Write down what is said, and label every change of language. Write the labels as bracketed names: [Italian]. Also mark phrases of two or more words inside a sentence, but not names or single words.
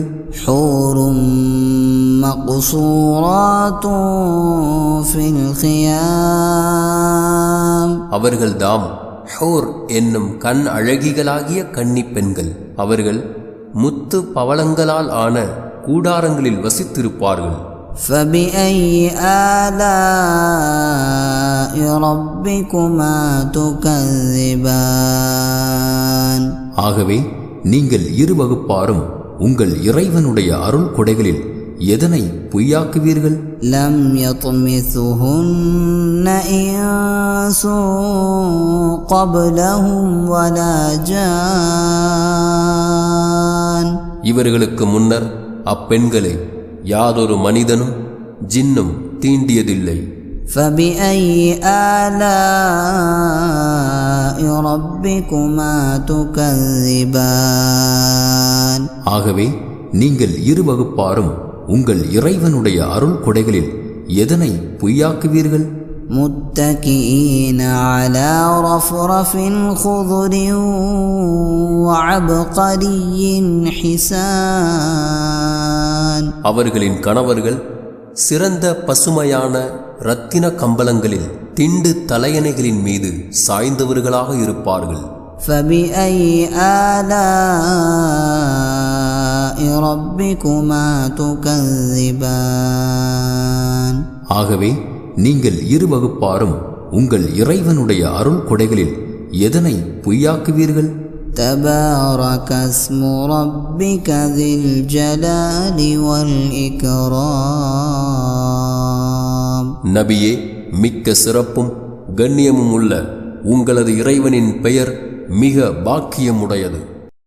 [Arabic] حور مقصورات في الخيام. [Tamil] அவர்கள்தாம் ஹூர் என்னும் கண் அழகிகளாகிய கன்னி பெண்கள். அவர்கள் முத்து பவளங்களால் ஆன கூடாரங்களில் வசித்திருப்பார்கள். [Arabic] فبأي آلاء ربكما تكذبان. [Tamil] ஆகவே நீங்கள் இரு வகுப்பாரும் உங்கள் இறைவனுடைய அருள் கொடைகளில் எதனை பொய்யாக்குவீர்கள்? [Arabic] لم يطمثهن إنس قبلهم ولا جان. [Tamil] இவர்களுக்கு முன்னர் அப்பெண்களை யாதொரு மனிதனும் ஜின்னும் தீண்டியதில்லை. [Arabic] فبأي آلاء ربكما تكذبان [Tamil] ஆகவே நீங்கள் இரு வகுப்பாரும் உங்கள் இறைவனுடைய அருள் கொடைகளில் எதனை பொய்யாக்குவீர்கள்? [Arabic] متكئين على رفرف خضر وعبقري حسان [Tamil] அவர்களின் கணவர்கள் சிறந்த பசுமையான இரத்தின கம்பளங்களில் திண்டு தலையணைகளின் மீது சாய்ந்தவர்களாக இருப்பார்கள். [Arabic] فبأي آلاء ربكما تكذبان [Tamil] ஆகவே நீங்கள் இரு வகுப்பாரும் உங்கள் இறைவனுடைய அருள் கொடைகளில் எதனை பொய்யாக்குவீர்கள்? [Arabic] تبارك اسم ربك ذي الجلال والإكرام [Tamil] நபியே, மிக்க சிறப்பும் கண்ணியமும் உள்ள உங்களது இறைவனின் பெயர் மிக பாக்கியமுடையது.